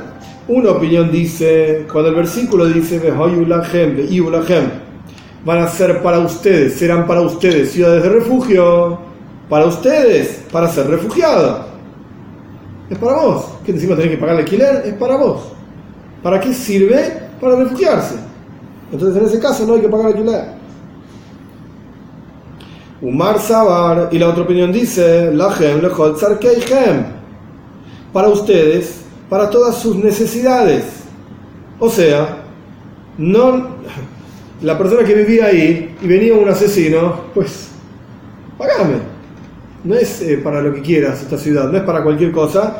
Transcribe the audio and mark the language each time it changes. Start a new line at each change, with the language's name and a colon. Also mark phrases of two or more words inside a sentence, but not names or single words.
Spanish: Una opinión dice, cuando el versículo dice
Hebrew: והיו לכם, והיו לכם,
Spanish: van a ser para ustedes, serán para ustedes ciudades de refugio, para ustedes, para ser refugiados. Es para vos. Que encima tenés que pagar el alquiler, es para vos. ¿Para qué sirve? Para refugiarse. Entonces en ese caso no hay que pagar alquiler.
Aramaic: ומר סבר,
Spanish: y la otra opinión dice,
Hebrew: לכם לכל צרכיכם,
Spanish: para ustedes, para todas sus necesidades. O sea, no la persona que vivía ahí y venía un asesino, pues pagame. No es para lo que quieras esta ciudad, no es para cualquier cosa.